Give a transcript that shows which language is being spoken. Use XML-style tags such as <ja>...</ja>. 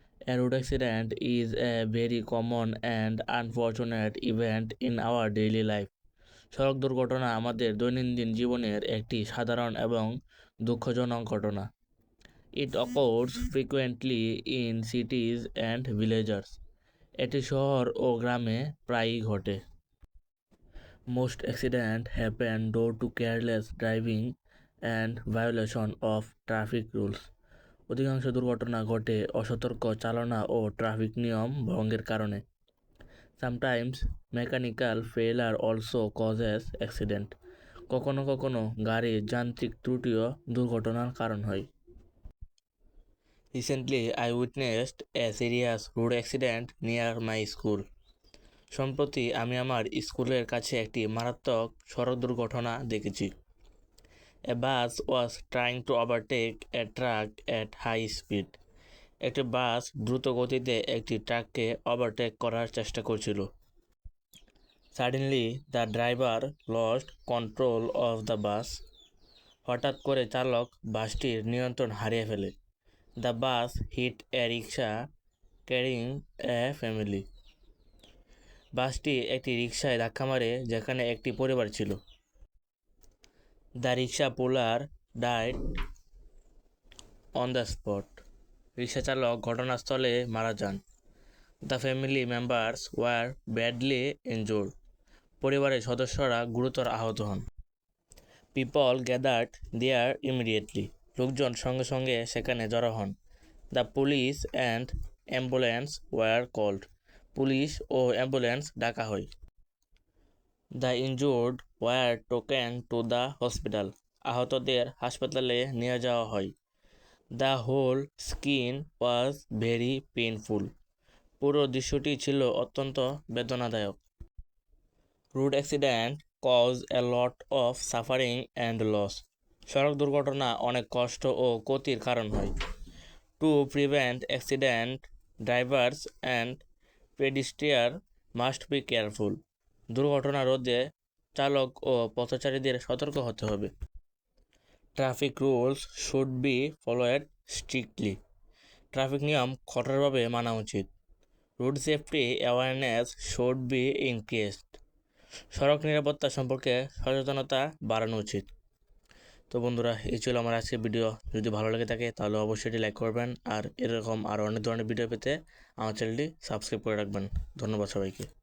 <en>A road accident is a very common and unfortunate event in our daily life.</en> <bn>সড়ক দুর্ঘটনা আমাদের দৈনন্দিন জীবনের একটি সাধারণ এবং দুঃখজনক ঘটনা।</bn> <en>It occurs frequently in cities and villages.</en> <bn>এটি শহর ও গ্রামে প্রায়ই ঘটে।</bn> <en>Most accidents happen due to careless driving and violation of traffic rules.</en> <bn>অধিকাংশ দুর্ঘটনা ঘটে অসতর্ক চালনা ও ট্রাফিক নিয়ম ভঙ্গের কারণে।</bn> <en>Sometimes mechanical failure also causes accident.</en> <bn>কখনো কখনো গাড়ির যান্ত্রিক ত্রুটিও দুর্ঘটনার কারণ হয়।</bn> <en>Recently, I witnessed a serious road accident near my school.</en> <bn>সম্প্রতি আমি আমার স্কুলের কাছে একটি মারাত্মক সড়ক দুর্ঘটনা দেখেছি।</bn> <en>A bus was trying to overtake a truck at high speed.</en> <bn>একটি বাস দ্রুত গতিতে একটি ট্রাককে ওভারটেক করার চেষ্টা করছিল।</bn> <en>Suddenly, the driver lost control of the bus.</en> <bn>হঠাৎ করে চালক বাসটির নিয়ন্ত্রণ হারিয়ে ফেলে।</bn> <en>The bus hit a rickshaw carrying a family.</en> <bn>বাসটি একটি রিকশায় ধাক্কা মারে যেখানে একটি পরিবার ছিল।</bn> <en>The rickshaw puller died on the spot.</en> <bn>Rickshaw চালক ঘটনাস্থলে মারা যান।</bn> <en>The family members were badly injured.</en> <bn>পরিবারের সদস্যরা গুরুতর আহত হন।</bn> <en>People gathered there immediately.</en> <bn>লোকজন সঙ্গে সঙ্গে সেখানে জড়ো হন।</bn> <en>The police and ambulance were called.</en> <bn>Police O ambulance ডাকা হয়।</bn> <en>The injured were taken to the hospital.</en> <bn>আহতদের হাসপাতালে নিয়ে যাওয়া হয়।</bn> <en>The whole scene was very painful.</en> <bn>পুরো দৃশ্যটি ছিল অত্যন্ত বেদনাদায়ক।</bn> <en>Road accident cause a lot of suffering and loss.</en> <bn>সড়ক দুর্ঘটনা অনেক কষ্ট ও ক্ষতির কারণ হয়।</bn> <en>To prevent accident, drivers and pedestrians must be careful.</en> <bn>দুর্ঘটনা রোধে চালক ও পথচারীদের সতর্ক হতে হবে।</bn> <en>Traffic rules should be followed strictly.</en> <bn>Traffic নিয়ম কঠোরভাবে মানা উচিত।</bn> <en>Road safety awareness should be increased.</en> <bn>সড়ক নিরাপত্তা সম্পর্কে সচেতনতা বাড়ানো উচিত। তো বন্ধুরা, এই ছিল আমার আজকের ভিডিও। যদি ভালো লেগে থাকে তাহলে অবশ্যই এটি লাইক করবেন, আর এরকম আরও অনেক ধরনের ভিডিও পেতে আমার চ্যানেলটি সাবস্ক্রাইব করে রাখবেন। ধন্যবাদ সবাইকে।</bn>